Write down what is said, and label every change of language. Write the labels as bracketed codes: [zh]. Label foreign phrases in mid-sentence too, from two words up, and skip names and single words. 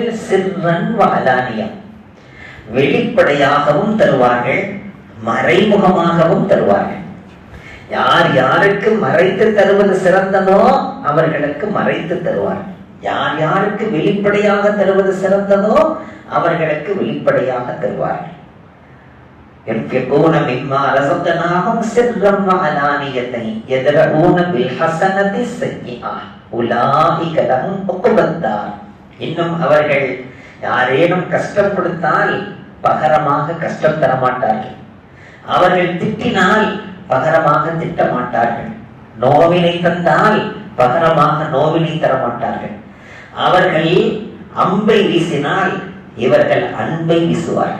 [ar] سرا وعلانية, [ta] வெளிப்படையாகவும் தருவார்கள், மறைமுகமாகவும் தருவார்கள். யார் யாருக்கு மறைத்து தருவது சிறந்ததோ அவர்களுக்கு மறைத்து தருவார். யார் யாருக்கு வெளிப்படையாக தருவது சிறந்ததோ அவர்களுக்கு வெளிப்படையாக தருவார். [ar] ينفقون مما رزقناهم سرا وعلانية يدرؤون بالحسنة السيئة أولئك لهم عقبى الدار. [ta] இன்னும் அவர்கள் யாரேனும் கஷ்டம் கொடுத்தால் பகரமாக கஷ்டம் தரமாட்டார்கள். அவர்கள் திட்டினால் பகரமாக திட்ட மாட்டார்கள். நோவினை தந்தால் பகரமாக நோவினை தரமாட்டார்கள். அவர்கள் அம்பை வீசினால் இவர்கள் அன்பை வீசுவார்கள்.